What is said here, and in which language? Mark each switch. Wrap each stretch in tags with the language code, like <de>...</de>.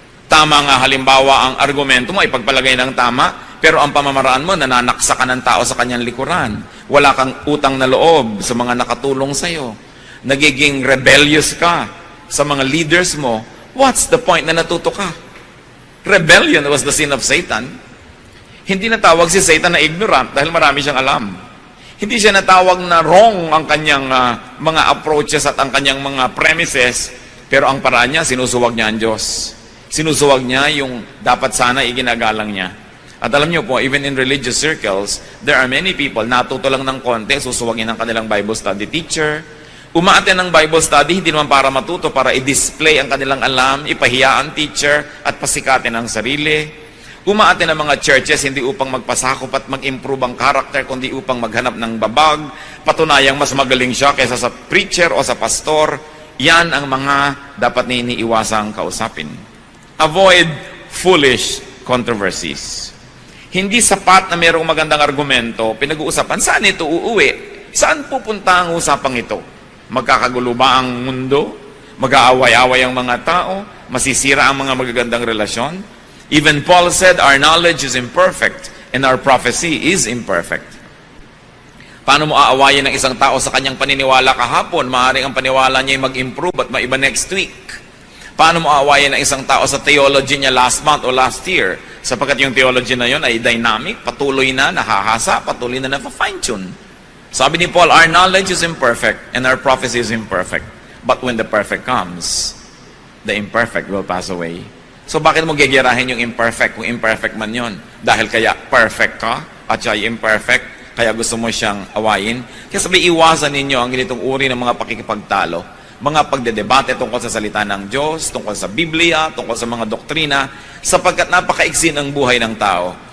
<tl>Tama nga halimbawa ang argumento mo, ipagpalagay ng tama, pero ang pamamaraan mo, nananaksa ka ng tao sa kanyang likuran. Wala kang utang na loob sa mga nakatulong sa'yo. Nagiging rebellious ka sa mga leaders mo.</tl> <en>What's the point</en> <tl>na natuto ka?</tl> <en>Rebellion was the sin of Satan.</en> <tl>Hindi natawag si Satan na ignorant dahil marami siyang alam. Hindi siya natawag na wrong ang kanyang mga approaches at ang kanyang mga premises, pero ang paraan niya, sinusuwag niya ang Diyos. Sinusuwag niya yung dapat sana iginagalang niya. At alam niyo po,</tl> <en>even in religious circles, there are many people,</en> <tl>natuto lang ng konti, susuwagin ang kanilang Bible study teacher. Umaaten ng Bible study, hindi naman para matuto, para i-display ang kanilang alam, ipahiya ang teacher, at pasikatin ang sarili. Umaaten ng mga churches, hindi upang magpasakop at mag-improve ang character, kundi upang maghanap ng babag, patunayang mas magaling siya kaysa sa preacher o sa pastor. Yan ang mga dapat na iniiwasang kausapin.</tl> <en>Avoid foolish controversies.</en> <tl>Hindi sapat na mayroong magandang argumento, pinag-uusapan, saan ito uuwi? Saan pupunta ang usapang ito? Magkakagulo ba ang mundo? Mag-aaway-away ang mga tao? Masisira ang mga magagandang relasyon?</tl> <en>Even Paul said, our knowledge is imperfect and our prophecy is imperfect.</en> <tl>Paano mo aawayin ng isang tao sa kanyang paniniwala kahapon? Maaaring ang paniwala niya ay mag-improve at maiba next week. Paano mo aawayin ng isang tao sa theology niya last month o last year? Sapagkat yung theology na yun ay dynamic, patuloy na nahahasa, patuloy na na-fine-tune. Sabi ni</tl> <en>Paul, our knowledge is imperfect and our prophecy is imperfect. But when the perfect comes, the imperfect will pass away.</en> <tl>So bakit mo gegerahin yung imperfect kung imperfect man yun? Dahil kaya perfect ka at siya ay imperfect, kaya gusto mo siyang awayin. Kaya sabi, iwasan ninyo ang ganitong uri ng mga pakikipagtalo, mga pagdedebate tungkol sa salita ng Diyos, tungkol sa Biblia, tungkol sa mga doktrina, sapagkat napakaigsin ang buhay ng tao.</tl>